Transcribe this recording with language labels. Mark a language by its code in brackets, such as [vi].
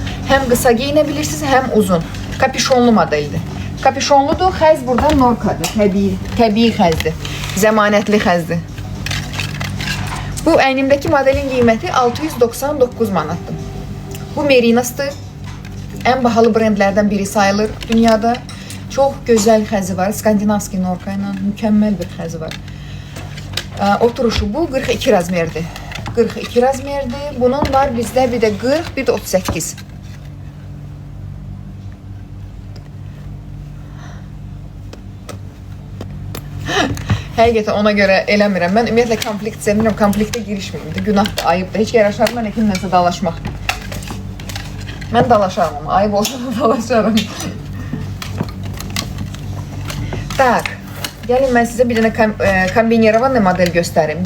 [az] Həm qısa giyinə bilirsiniz, həm uzun. Kapüşonlu modeldir. Kapüşonludur. Xəz burada norkadır. Təbii xəzdir. Zəmanətli xəzdir. Bu əynimdəki modelin qiyməti 699 manatdır. Bu Merinas'dır. [tr] En bahalı brendlerden biri sayılır dünyada. [az] Çok güzel xəzi var. Skandinavski norka ilə mükemmel bir xəzi var. Oturuşu bu 42 razmerdir. 42 razmerdir. Bunun var bizdə bir də 40, bir də 38. Həqiqətən ona görə eləmirəm. Mən ümumiyyətlə konflikt sevmirəm. Konfliktə girişməyim də. Günahdır, ayıbdır. Heç yaraşarım mən kimlənsə dalaşmaq. Mən dalaşarım ama ayıb olsa da dalaşarım. [ru] Tak. [az] Gəlin mən sizə bir dənə kombinirованный model göstərim.